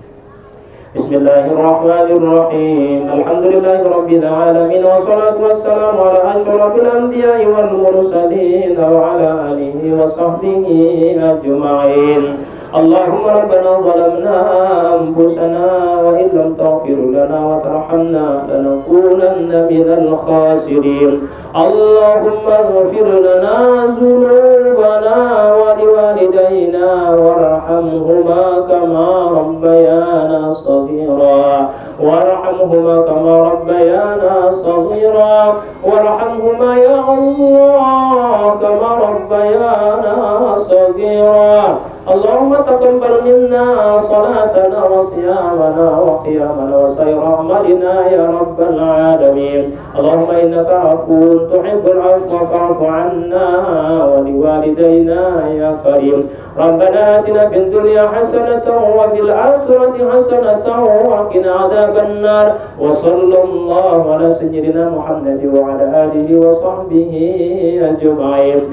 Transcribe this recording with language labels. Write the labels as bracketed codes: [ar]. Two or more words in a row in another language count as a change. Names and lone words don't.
[ar] بسم الله الرحمن الرحيم. الحمد لله رب العالمين والصلاة والسلام على أشرف الأنبياء والمرسلين وعلى آله وصحبه أجمعين. اللهم ربنا ظلمنا أنفسنا وإن لم تغفر لنا وترحمنا لنكونن من الخاسرين. اللهم اغفر لنا ذنوبنا ولوالدينا وارحمهما كما ربيانا صغيرا وارحمهما كما ربيانا صغيرا وارحمهما يا الله كما ربيانا صغيرا. اللهم تقبل منا صلاتنا وصيامنا وقيامنا وسائر أعمالنا يا رب العالمين. اللهم إنك عفو تحب العفو فاعف عنا ولوالدينا يا كريم. ربنا آتنا في الدنيا حسنة وفي الآخرة حسنة وقنا عذاب النار. وصلى الله على سيدنا محمد وعلى آله وصحبه أجمعين.